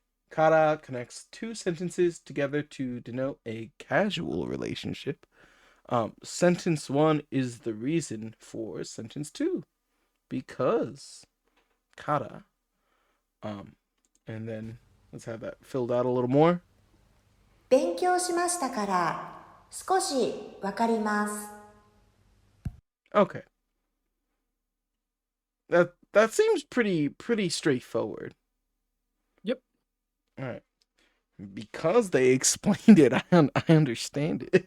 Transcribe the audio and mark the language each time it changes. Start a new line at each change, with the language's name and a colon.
English: Kara connects two sentences together to denote a casual relationship. Sentence 1 is the reason for sentence 2. Because Kara. And then let's have that filled out a little more.
Japanese: 勉強しましたから少しわかります。
English: Okay. That seems pretty straightforward. Yep. All right. Because they explained it, I understand it.